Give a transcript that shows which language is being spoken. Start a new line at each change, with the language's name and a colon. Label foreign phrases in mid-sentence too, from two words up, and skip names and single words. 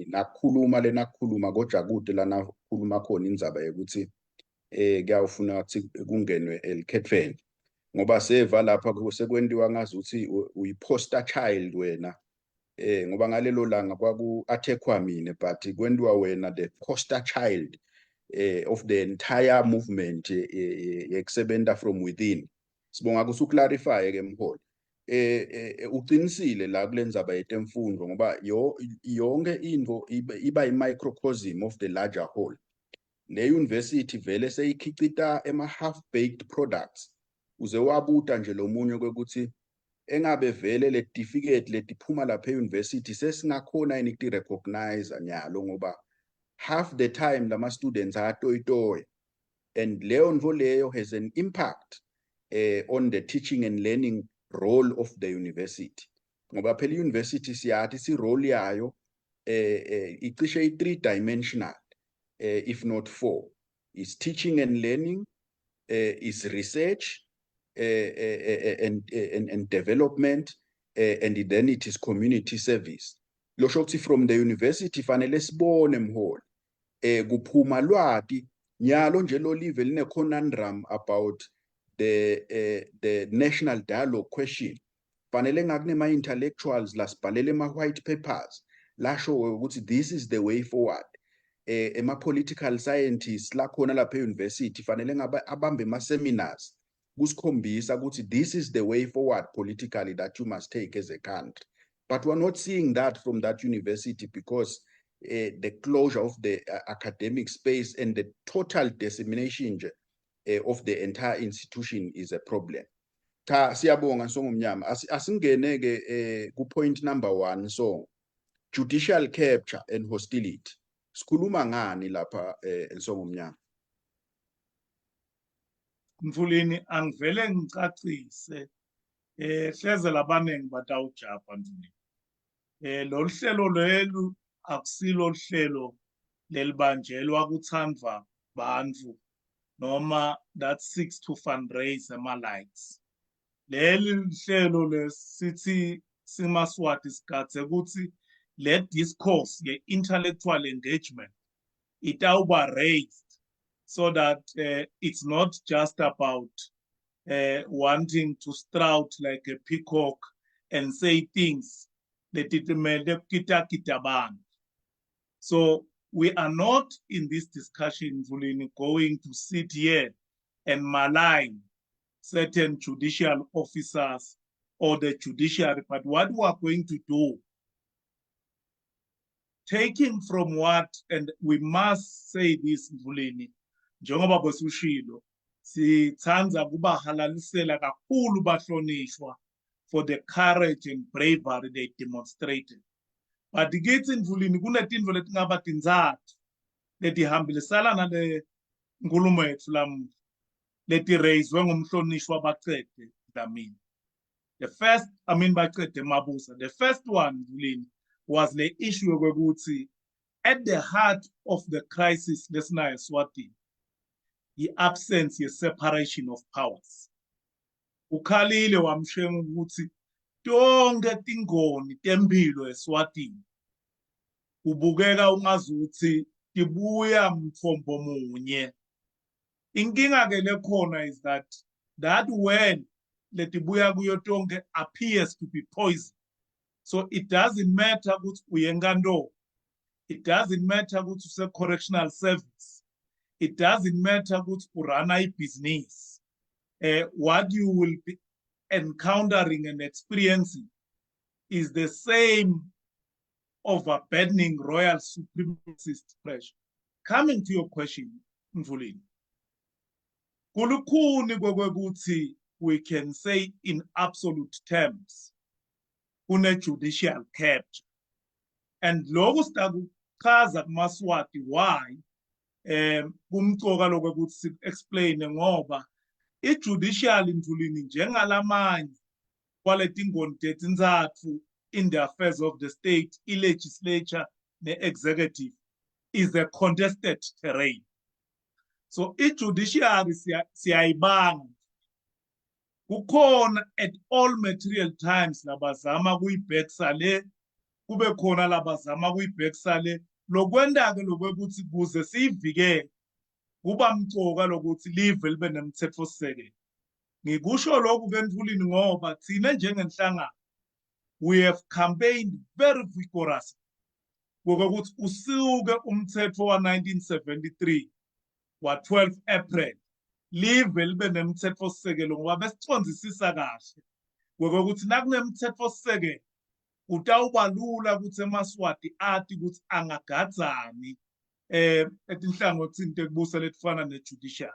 Swati: nakukhuluma lenakukhuluma koJakude lana kukhuluma khona indzaba yokuthi kuyawufuna ukuthi kungenwe elikhethweni ngoba seva lapha sekwendiwa ngazuthi uyi-
English: poster child
Swati: wena ngoba ngalelo langa kwaku-attackwa mina but kwendiwa wena
English: the poster child of the entire movement
Swati: yekusebenta
English: from within.
Swati: Sibonga ukuthi uclarify ke Mholi uqinisile la kulendzaba yetemfundo ngoba yonke into iba i-
English: microcosm of the larger whole.
Swati: Le university vele seyikhicita
English: half-baked products
Swati: uze wabuta nje lomunye kwekuthi engabe vele le certificate letiphuma lapha e-university sesingakhona yini ukuti-recognize nyalo ngoba
English: half the time
Swati: lama students ayatoyitoya and leyo nto leyo
English: has an impact on the teaching and learning role of the university
Swati: ngoba phela i-university siyathi si-role yayo icishe i-3-dimensional
English: if not 4 is teaching and learning is research and development and then it is community service.
Swati: Lo shokuthi
English: from the university
Swati: fanele sibone Mholi kuphuma lwati nyalo nje lo
English: live line conundrum about the national dialogue question
Swati: fanele ngakune
English: intellectuals lasibhalele white papers
Swati: lasho ukuthi
English: this is the way forward. Political scientists
Swati: la khona lapha e-university fanele ngabe abambe
English: seminars
Swati: kusikhombisa ukuthi
English: this is the way forward politically that you must take as a country, but we're not seeing that from that university because the closure of the academic space and the total dissemination of the entire institution is a problem.
Swati: Siyabonga Nsongomnyama asingene ke ku
English: point number 1 so judicial capture and hostility.
Swati: Sikhuluma ngani lapha Nsongomnyama? Mfuleni angivele ngicacise hleze labanengi batawujapha Mfuleni. Lo hlelo lelu akusilo hlelo lelibanjelwa kuthandwa bantu noma
English: that seeks to fundraise
Swati: ama likes. Leli hlelo lesithi simaswati sikathe ukuthi le
English: discourse ye intellectual engagement itawuba raised so that it's not just about wanting to strout like a peacock and say things that it may kita. So we are not in this discussion going to sit here and malign certain judicial officers or the judiciary, but what we are going to do, taking from what, and we must say this Mvuleni,
Swati: njengoba bosushilo sithanda kubahalalisela kakhulu bahlonishwa
English: for the courage and bravery they demonstrated.
Swati: But kithi Mvuleni kunetinto letingaba tindzathu letihambilisana nale nkulumo yethu lamuhla leti-raiswe ngumhlonishwa Baqede Dlamini.
English: The first, Baqede Mabuza. The first one Mvuleni was the issue yokuthi at the heart of the crisis lesinayo eSwatini the absence ye separation of powers.
Swati: Ukhalile wamshenga ukuthi tonke tingoni temphilo eSwatini ubukeka ungazuthi tibuya mthombo munye. Inkinga ke lekhona
English: is that when
Swati: letibuya kuyo tonke
English: appears to be poison. So it doesn't matter
Swati: ukuthi uyenkantolo.
English: It doesn't matter
Swati: ukuthi use
English: correctional service. It doesn't matter
Swati: ukuthi urana
English: business. What you will be encountering and experiencing is the same overburdening royal supremacist pressure. Coming to your question, Mvuleni,
Swati: kulukhuni kokwekuthi
English: we can say in absolute terms kune-judicial capture.
Swati: And lokhu sitakuchaza kumaSwati why kumcoka lokwekuthi si-explain ngoba i-judicial Mthulini njengalamanye kwaleti ngoni tintathu
English: in the affairs of the state,
Swati: i-legislature ne-executive
English: is a contested terrain.
Swati: So i-judiciary siyayibanga kukhona
English: at all material times
Swati: labazama kuyibhekisa le kube khona labazama kuyibhekisa le lokwenda-ke lokwekuthi kuze siyivikele kuba mcoka lokuthi live libe nemthetho-sisekelo. Ngikusho lokhu-ke Mthulini ngoba thina njengenhlangano
English: we have campaigned very vigorously
Swati: kokuthi usuke umthetho wa-1973 wa-12 April live libe nemthetho-sisekelo ngoba besicondzisisa kahle kokuthi nakunemthetho-sisekelo utawuba lula ukuthi emaswati athi ukuthi angagadzani etinhlangothini tekubusa letifana ne-judicial.